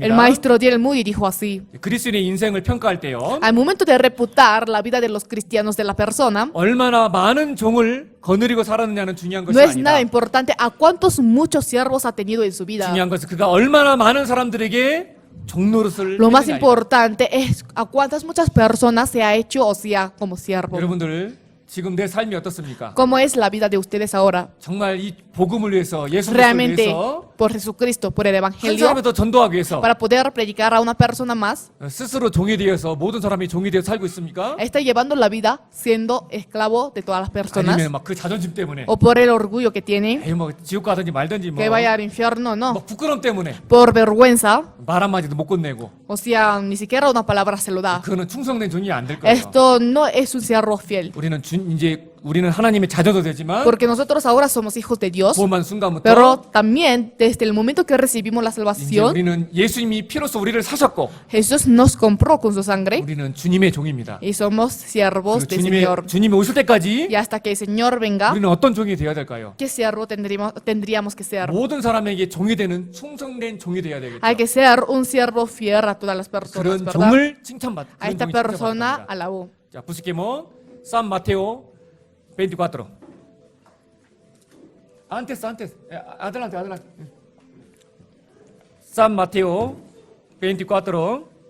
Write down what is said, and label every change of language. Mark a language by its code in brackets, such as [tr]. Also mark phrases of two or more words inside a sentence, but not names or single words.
[es] El maestro D.L. Moody dijo así: [ko] 그리스도인의 인생을 평가할 때요. [es] al momento de reputar la vida de los cristianos de la persona, [ko] 얼마나 많은 종을 거느리고 살았느냐는 중요한 것이 [es] no es nada [ko] 아니다. [es] importante a cuántos muchos siervos ha tenido en su vida. [ko] 중요한 것은 그가 얼마나 많은 사람들에게 종노릇을 [es] Lo más [ko] 했느냐이다. [es] importante es a cuántas muchas personas se ha hecho, o sea, como siervo. [ko] 여러분들 지금 내 삶이 어떻습니까? [es] ¿Cómo es la vida de ustedes ahora? [ko] 정말 이 복음을 위해서 예수를 [es] Realmente, [ko] 위해서 [es] por Jesucristo, por el [ko] 한 [es] Evangelio, [ko] 사람을 더 전도하기 위해서 [es] para poder predicar a una persona más, [ko] 스스로 종이 되어서 모든 사람이 종이 되어 살고 있습니까? [es] está llevando la vida siendo esclavo de todas las personas, [ko] 아니면 막 그 자존심 때문에 [es] o por el orgullo que tiene, [ko] 에이 뭐 지옥 가든지 말든지 뭐 [es] que vaya al infierno, no, [ko] 막 부끄럼 때문에 [es] por vergüenza, [ko] 말 한마디도 못 건네고 [es] o sea, ni siquiera una palabra se lo da. [ko] 그거는 충성된 종이 안 될 거예요. [es] Esto no es un siervo fiel, [ko] 우리는 하나님의 자녀도 되지만 [es] porque nosotros ahora somos hijos de Dios, [ko] 구원만 순간부터 [es] pero también desde el momento que recibimos la [ko] 이제 [es] salvación, [ko] 우리는 예수님이 피로써 우리를 사셨고 [es] Jesús nos compró con su sangre [ko] 우리는 주님의 종입니다. [es] y somos siervos [ko] 그리고 [es] del Señor. [ko] 주님이 오실 때까지 [es] Y hasta que el Señor venga, [ko] 우리는 어떤 종이 되어야 될까요? [es] ¿qué siervo tendríamos que ser? [ko] 모든 사람에게 종이 되는 충성된 종이 되어야 되겠죠. [es] Hay que ser un siervo fiel a todas las personas, [ko] 그런 [es] ¿verdad? [ko] 종을 칭찬받. [es] A esta persona alabó. 자, busquemos San Mateo 24. Antes. Adelante. San Mateo 24.